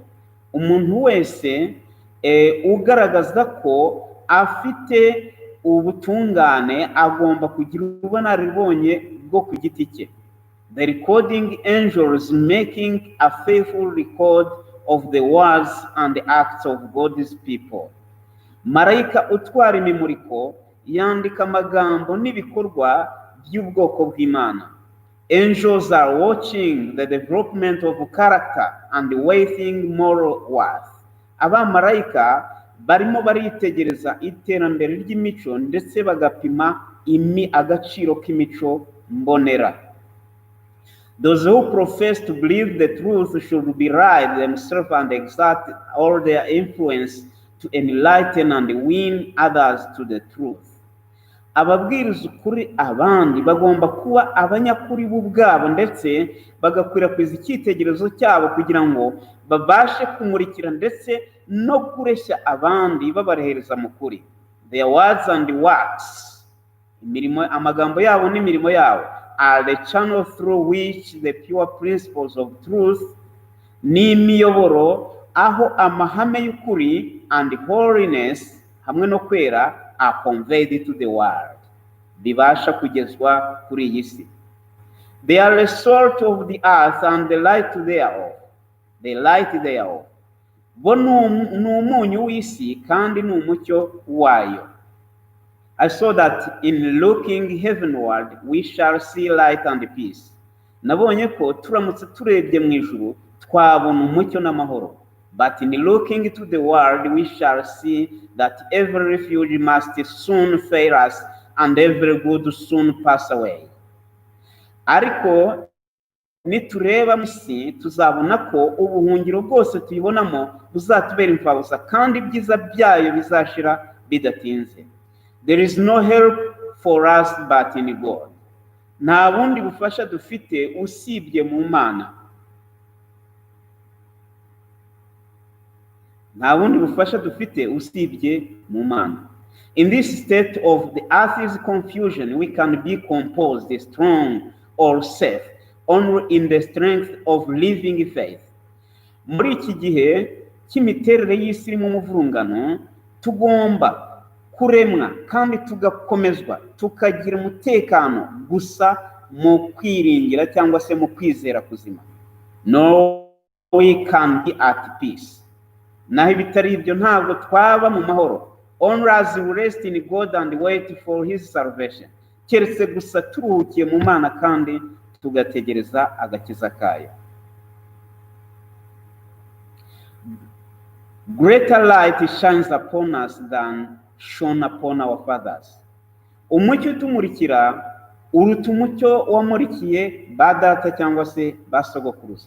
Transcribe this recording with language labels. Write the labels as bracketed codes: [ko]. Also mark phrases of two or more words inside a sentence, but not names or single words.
[rw] Umuntu wese ugaragaza ko afite ubutungane agomba kugira ubunararibonye bwo ku giti cye. [en] The recording angels making a faithful record of the words and the acts of God's people. [rw] Marayika utwara imimuriko yandika amagambo n'ibikorwa by'ubwoko bw'Imana. [en] Angels are watching the development of character and weighing moral worth. [rw] Abamarayika barimo baritegereza iterambere ry'imico ndetse bagapima agaciro k'imico mbonera. [en] Those who profess to believe the truth should be right themselves and exert all their influence to enlighten and win others to the truth. [rw] Ababwiriza ukuri abandi bagomba kuba abanyakuri b'ubwabo ndetse bagakwirakwiza icyitegererezo cyabo kugira ngo babashe kumurikira ndetse no kureshya abandi babarehereza mu kuri. [en] Their words and works, [rw] amagambo yabo n'imirimo yabo, [en] are the channel through which the pure principles of truth [rw] n'imiyoboro aho amahame y'ukuri [en] and holiness [rw] hamwe no kwera [en] are conveyed to the world, [rw] bibasha kugezwa kuri iyi si. [en] They are the salt of the earth and the light thereof. The light thereof. [rw] Bo ni umunyu w'isi kandi ni umucyo wayo. [en] I saw that in looking heavenward we shall see light and peace. [rw] Nabonye ko turamutse turebye mu ijuru twabona umucyo n'amahoro. [en] But in looking to the world we shall see that every refuge must soon fail us and every good soon pass away. [rw] Ariko nitureba musi tuzabona ko ubuhungiro bwose tuyibonamo buzatubera imfabusa kandi ibyiza byayo bizashira bidatinze. [en] There is no help for us but in God. [rw] Nta bundi bufasha dufite usibye mu Mana. nta bundi bufasha dufite usibye mu Mana. [en] In this state of the earth's confusion, we can be composed, strong, or safe only in the strength of living faith. [rw] Muri iki gihe cy'imiterere y'isi irimo umuvurungano, tugomba kuremwa kandi tugakomezwa, tukagira umutekano gusa mu kwiringira cyangwa se mu kwizera kuzima. [en] No, we can be at peace. [rw] Naho bitari ibyo ntabwo twaba mu mahoro. [en] Only as we rest in God and wait for his salvation. [rw] Keretse gusa turuhukiye mu Mana kandi tugategereza agakiza kayo. [en] Greater light shines upon us than shone upon our fathers. [rw] Umucyo utumurikira uruta umucyo wamurikiye ba data cyangwa se ba sogokuruza.